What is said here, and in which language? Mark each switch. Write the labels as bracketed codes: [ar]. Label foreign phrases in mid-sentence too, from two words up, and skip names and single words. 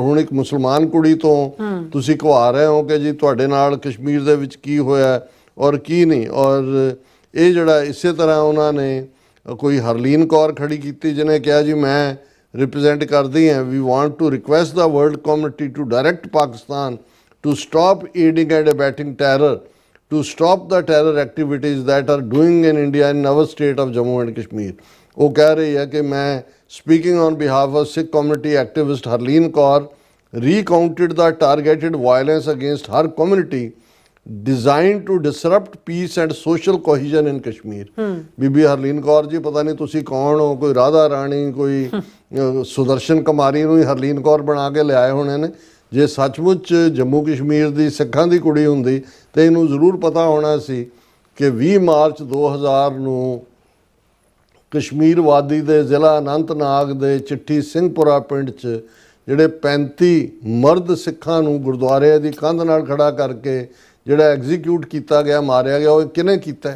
[pa] ਹੁਣ ਇੱਕ ਮੁਸਲਮਾਨ ਕੁੜੀ ਤੋਂ ਤੁਸੀਂ ਕਹਾ ਰਹੇ ਹੋ ਕਿ ਜੀ ਤੁਹਾਡੇ ਨਾਲ ਕਸ਼ਮੀਰ ਦੇ ਵਿੱਚ ਕੀ ਹੋਇਆ ਔਰ ਕੀ ਨਹੀਂ। ਔਰ ਇਹ ਜਿਹੜਾ ਇਸੇ ਤਰ੍ਹਾਂ ਉਹਨਾਂ ਨੇ ਕੋਈ ਹਰਲੀਨ ਕੌਰ ਖੜੀ ਕੀਤੀ ਜਿਹਨੇ ਕਿਹਾ ਜੀ ਮੈਂ ਰਿਪਰੈਜ਼ੈਂਟ ਕਰਦੀ ਹਾਂ, [en] we want to request the world community to direct Pakistan to stop aiding and abetting terror, to stop the terror activities that are doing in India in our state of Jammu and Kashmir। [pa] ਉਹ ਕਹਿ ਰਹੀ ਹੈ ਕਿ ਮੈਂ [en] speaking on behalf of Sikh community activist Harleen Kaur recounted the targeted violence against her community designed to disrupt peace and social cohesion in Kashmir। [pa] ਬੀਬੀ ਹਰਲੀਨ ਕੌਰ ਜੀ ਪਤਾ ਨਹੀਂ ਤੁਸੀਂ ਕੌਣ ਹੋ, ਕੋਈ ਰਾਧਾ ਰਾਣੀ, ਕੋਈ ਸੁਦਰਸ਼ਨ ਕੁਮਾਰੀ ਨੂੰ ਹੀ ਹਰਲੀਨ ਕੌਰ ਬਣਾ ਕੇ ਲਿਆਏ ਹੋਣੇ ਨੇ। ਜੇ ਸੱਚਮੁੱਚ ਜੰਮੂ ਕਸ਼ਮੀਰ ਦੀ ਸਿੱਖਾਂ ਦੀ ਕੁੜੀ ਹੁੰਦੀ ਤਾਂ ਇਹਨੂੰ ਜ਼ਰੂਰ ਪਤਾ ਹੋਣਾ ਸੀ ਕਿ 20 ਮਾਰਚ 2000 ਨੂੰ ਕਸ਼ਮੀਰ ਵਾਦੀ ਦੇ ਜ਼ਿਲ੍ਹਾ ਅਨੰਤਨਾਗ ਦੇ ਚਿੱਠੀ ਸਿੰਘਪੁਰਾ ਪਿੰਡ 'ਚ ਜਿਹੜੇ 35 ਮਰਦ ਸਿੱਖਾਂ ਨੂੰ ਗੁਰਦੁਆਰੇ ਦੀ ਕੰਧ ਨਾਲ ਖੜਾ ਕਰਕੇ ਜਿਹੜਾ ਐਗਜ਼ੀਕਿਊਟ ਕੀਤਾ ਗਿਆ, ਮਾਰਿਆ ਗਿਆ, ਉਹ ਕਿਹਨੇ ਕੀਤਾ?